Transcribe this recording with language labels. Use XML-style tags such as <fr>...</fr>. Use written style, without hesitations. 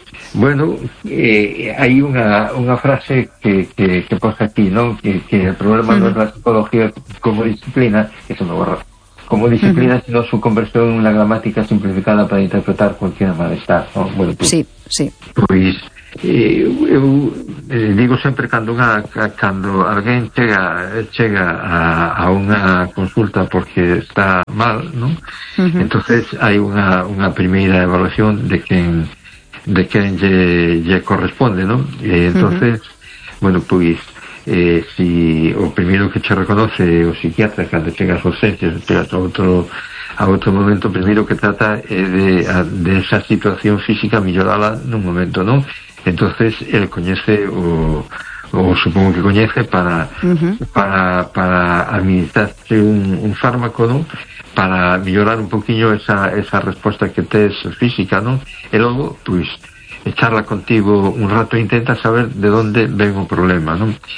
<gl>Bueno, hai unha frase que posa aquí, non? Que o problema uh-huh. non é a psicología como disciplina, que se me borra.</gl> <es>como disciplina, sino su conversión en una gramática simplificada para interpretar cualquier malestar, ¿no? Bueno, pues, sí, sí.</es> <gl>Pues eu digo sempre cando alguén chega a unha consulta porque está mal, ¿no? Uh-huh. Entonces hai unha primeira evaluación de quen lle corresponde, ¿no? Entonces, uh-huh. Bueno, pois si o primeiro que che reconoce o psiquiatra cando chega a urxencias, a outro momento, primeiro que trata é de esa situación física mellorala nun momento, ¿no? Entonces él coñece o</gl> <es>supongo que</es> <gl>coñece para, uh-huh.</gl> <es>para administrarse un fármaco, ¿no?</es> <gl>Para mellorar un poquinho esa resposta que tes física, ¿no? E logo, pues, charla contigo un rato e intenta saber</gl> <es>de dónde</es> <gl>ven o problema, ¿no?</gl>